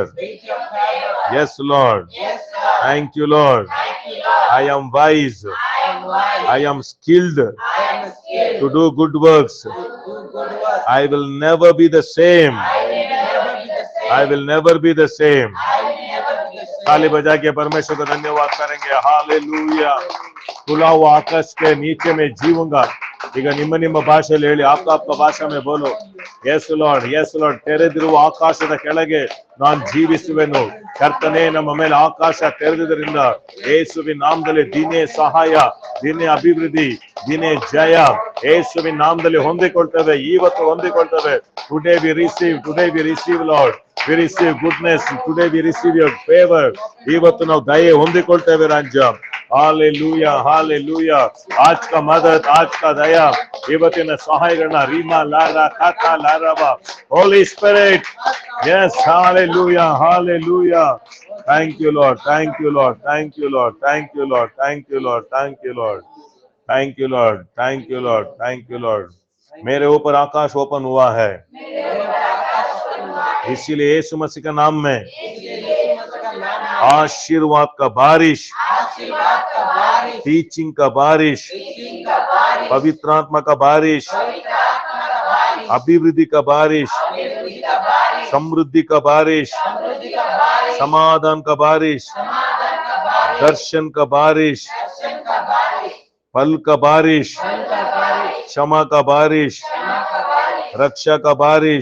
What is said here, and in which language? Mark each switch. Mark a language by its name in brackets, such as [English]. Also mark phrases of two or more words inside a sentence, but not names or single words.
[English] Yes, Lord. Thank you, Lord. I am wise. I am skilled to do good works. I will never be the same. I will never be the same. [Hindi] ताली बजा के परमेश्वर को धन्यवाद करेंगे. हालेलुया. खुला हुआ आकाश के नीचे में जीऊंगा. [Kannada] ಈಗ ನಿಮ್ಮ ಭಾಷೆಯಲ್ಲಿ ಹೇಳಿ, [Hindi] आपका ಭಾಷा में बोलो. [English] Yes Lord, yes Lord. [Kannada] ತೆರೆದಿರುವ ಆಕಾಶದ ಕೆಳಗೆ ನಾನು ಜೀವಿಸುವೆನು. ಕರ್ತನೇ, ನಮ್ಮ ಮೇಲೆ ಆಕಾಶ ತೆರೆದಿದ್ದರಿಂದ ಯೇಸುವಿನ ನಾಮದಲ್ಲಿ ದಿನೇ ಸಹಾಯ, ದಿನೇ ಅಭಿವೃದ್ಧಿ, ದಿನೇ ಜಯ ಯೇಸುವಿನ ನಾಮದಲ್ಲಿ ಹೊಂದಿಕೊಳ್ತೇವೆ. ಇವತ್ತು ಹೊಂದಿಕೊಳ್ತೇವೆ. [English] Today we receive Lord. We receive goodness. Today we receive your favor. [Kannada] ಇವತ್ತು ನಾವು ದಯೆ ಹೊಂದಿಕೊಳ್ತೇವೆ ರಾಜ್ಯ. [Hindi] हालेलुया, हालेलुया. आज का मदद, आज का दया, [Kannada] ಇವತ್ತಿನ ಸಹಾಯಗಳನ್ನ ರೀಮಾ ಲಾರಾ ಕಾತಾ ಲಾರಾವಾ. [English] Holy Spirit. Yes, hallelujah, hallelujah. Thank you Lord, thank you Lord, thank you Lord, thank you Lord, thank you Lord, thank you Lord, thank you Lord, thank you Lord, thank you Lord. [Hindi] मेरे ऊपर आकाश ओपन हुआ है, इसीलिए यीशु मसीह के नाम में आशीर्वाद का बारिश, टीचिंग का बारिश, पवित्र आत्मा का बारिश, अभिवृद्धि का बारिश, समृद्धि का बारिश, समाधान का बारिश, दर्शन का बारिश, फल का बारिश, क्षमा का बारिश, रक्षा का बारिश,